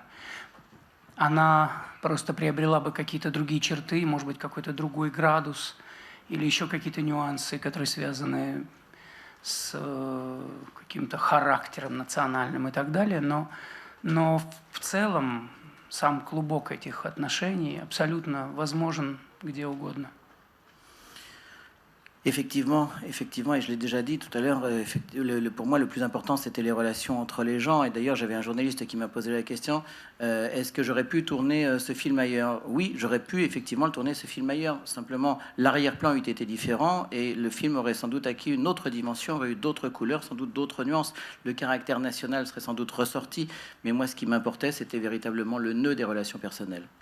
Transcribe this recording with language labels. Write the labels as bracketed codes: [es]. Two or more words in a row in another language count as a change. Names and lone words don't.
[ru] Она просто приобрела бы какие-то другие черты, может быть, какой-то другой градус или еще какие-то нюансы, которые связаны с каким-то характером национальным и так далее. Но в целом сам клубок этих отношений абсолютно возможен где угодно. [fr] Effectivement, et je l'ai déjà dit tout à l'heure, pour moi le plus important c'était les relations entre les gens, et d'ailleurs j'avais un journaliste qui m'a posé la question, est-ce que j'aurais pu tourner ce film ailleurs? Oui, j'aurais pu effectivement tourner ce film ailleurs, simplement l'arrière-plan eût été différent et le film aurait sans doute acquis une autre dimension, aurait eu d'autres couleurs, sans doute d'autres nuances, le caractère national serait sans doute ressorti, mais moi ce qui m'importait c'était véritablement le nœud des relations personnelles.